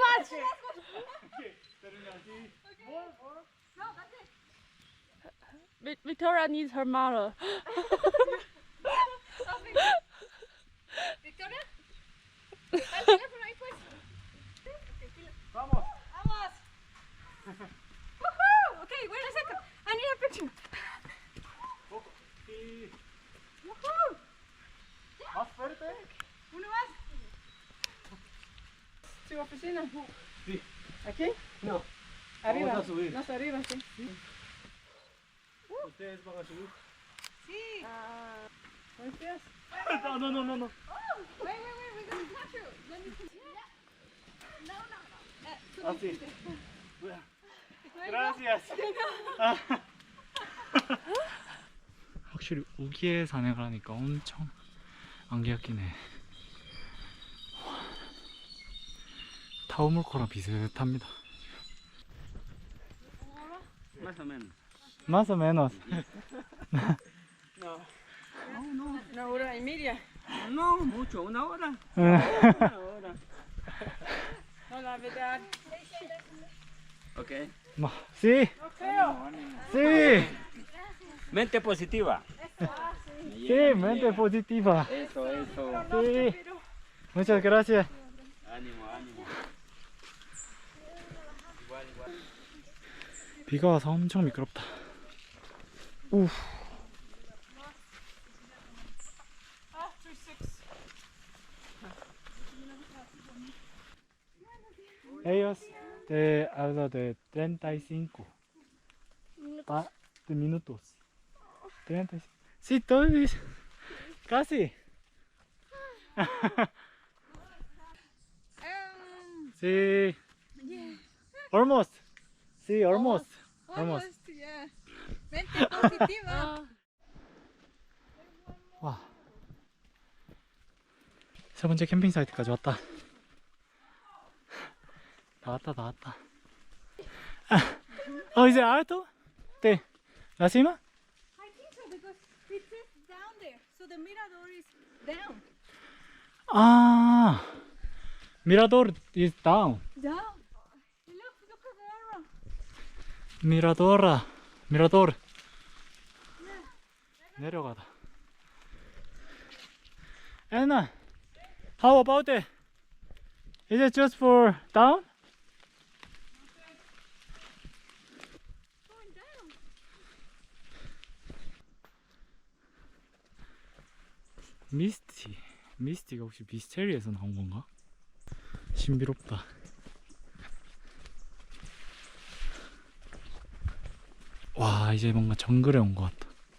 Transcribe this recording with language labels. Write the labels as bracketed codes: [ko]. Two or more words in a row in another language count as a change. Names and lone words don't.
[en] Victoria needs her mother. Victoria? [es] Al teléfono ahí pues. Vamos. Vamos. [en] Woohoo! Okay, wait a second. I need a picture. Woohoo! [es] Más fuerte. Uno más. ¿Tu oficina? Sí. ¿Aquí? No. Arriba. Vamos a subir. Más arriba, sí. Ustedes van a subir. Sí. Gracias. No. [en] Wait, we're gonna catch you. Let me see. [es] No. Así. Gracias. [ko] 확실히 우기에 산행을 하니까 엄청 안개가 끼네. 타오물코랑 비슷합니다. [es] Más o menos. Más o menos. No. Una hora y media. No, mucho, una hora. [ko] 네. [es] hora. No, la verdad. Ok. Sí, No creo. sí, Mente positiva. sí, mente positiva. Eso, eso. Sí. Muchas gracias. Ánimo, ánimo. Igual, igual. [ko] 비가 와서 엄청 미끄럽다. 우. [en] After 6. [es] Ellos te hablo de 35 de minutos. 35. Sí, todavía. Casi. Sí. [en] Almost. Sí, almost. Almost. Yeah. [es] Mente positiva. [ko] 와. 세 번째 캠핑 사이트까지 왔다. 다 왔다. 이제 알토? 네. [es] La cima? [en] I think so because it says down there. So the mirador is down. 아, Mirador is down. Down. Look at the arrow. [ko] Mirador. 내려가다. [en] Anna, how about it? Is it just for down? Going down. [ko] 미스티가 혹시 미스테리에서 나온 건가? 신비롭다. 와, 이제 뭔가 정글에 온 것 같다.